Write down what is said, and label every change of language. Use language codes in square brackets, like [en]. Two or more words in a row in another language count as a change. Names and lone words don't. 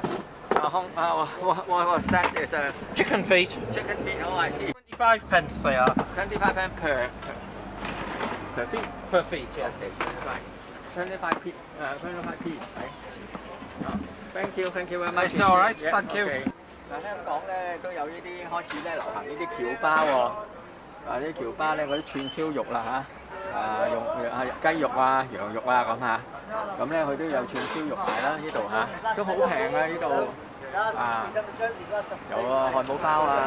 [en] What was that? Is a Chicken feet. chicken feet. Oh, I see. 25 pence they are 25 pence per feet. per feet. Yes. Okay, 25 p. 25 p. Right. Thank you very much. It's all right, Yeah, thank you. okay. [yue] 香港咧都有呢啲開始咧流行呢啲僑包喎。啲僑包咧嗰啲串燒肉啦用雞肉啊、羊肉啊咁嚇。咁咧佢都有串燒肉賣啦，呢度都好平啊！呢度有漢堡包啊。